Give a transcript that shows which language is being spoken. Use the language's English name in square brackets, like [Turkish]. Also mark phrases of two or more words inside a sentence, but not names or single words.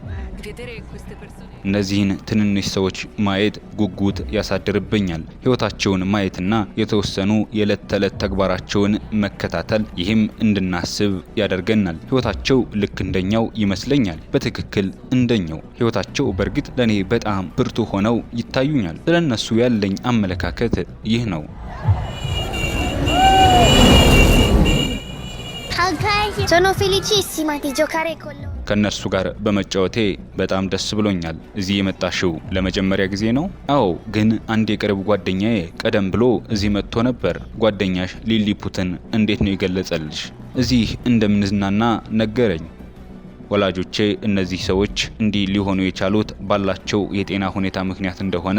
[Amharic] እነዚህን ትንንሽ ሰዎች ማየት ጉጉት ያሳድርብኛል። ህይወታቸውን ማየትና የተወሰኑ የዕለት ተዕለት ተግባራቸውን መከታተል፣ ይህም እንድናስብ ያደርገናል። ህይወታቸው ልክ እንደኛው ይመስለኛል። በትክክል እንደኛው። ህይወታቸው በእርግጥ ለኔ በጣም ብርቱ ሆነው ይታዩኛል። ስለነሱ ያለኝ አመለካከት ይህ ነው። [Italian] Sono felicissima di giocare con loro. [Amharic] ከነርሱ ጋር በመጫወቴ በጣም ደስ ብሎኛል። እዚህ የመጣሽው ለመጀመሪያ ጊዜ ነው? አዎ፣ ግን አንድ የቅርብ ጓደኛዬ ቀደም ብሎ እዚህ መጥቶ ነበር። ጓደኛሽ ሊሊፑትን እንዴት ነው የገለጸልሽ? እዚህ እንደምንዝናና ነገረኝ። ወላጆቼ እነዚህ ሰዎች እንዲህ ሊሆኑ የቻሉት ባላቸው የጤና ሁኔታ ምክንያት እንደሆነ